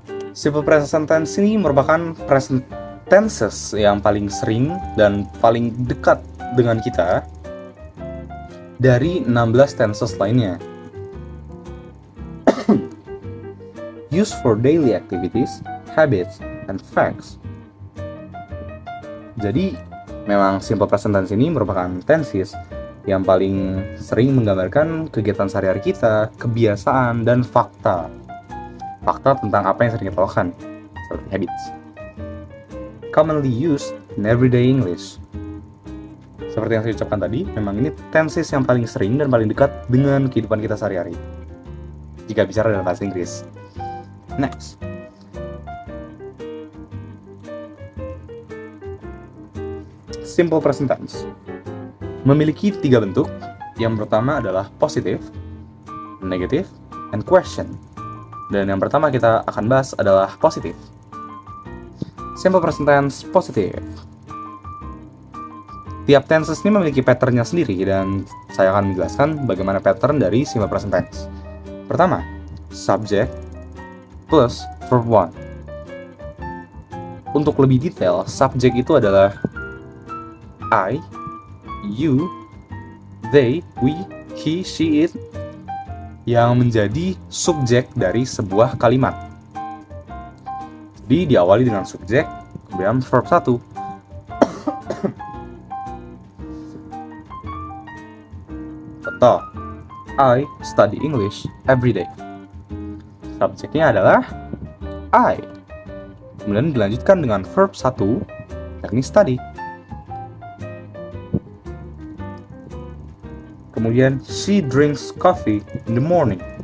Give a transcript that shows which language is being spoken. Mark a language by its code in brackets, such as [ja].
[id] Simple present tense ini merupakan present tenses yang paling sering dan paling dekat dengan kita dari 16 tenses lainnya. [en] Used for daily activities, habits, and facts. [id] Jadi, memang simple present tense ini merupakan tenses yang paling sering menggambarkan kegiatan sehari-hari kita, kebiasaan, dan fakta. Fakta tentang apa yang sering kita lakukan, seperti habits. [en] Commonly used in everyday English. [id] Seperti yang saya ucapkan tadi, memang ini tenses yang paling sering dan paling dekat dengan kehidupan kita sehari-hari jika bicara dalam bahasa Inggris. Next. Simple present tense memiliki 3 bentuk. Yang pertama adalah [en] positive, negative, and question. [id] Dan yang pertama kita akan bahas adalah positive. [en] Simple present tense positive. [id] Tiap tenses ini memiliki patternnya sendiri dan saya akan menjelaskan bagaimana pattern dari simple present tense. [en] Pertama, subject plus verb 1. [id] Untuk lebih detail, subject itu adalah I, you, they, we, he, she, it yang menjadi subjek dari sebuah kalimat. Jadi diawali dengan subjek, kemudian verb 1. [en] Contoh, I study English every day. [id] Subjeknya adalah I. Kemudian dilanjutkan dengan verb 1, yakni study. [en] Kemudian, she drinks coffee in the morning.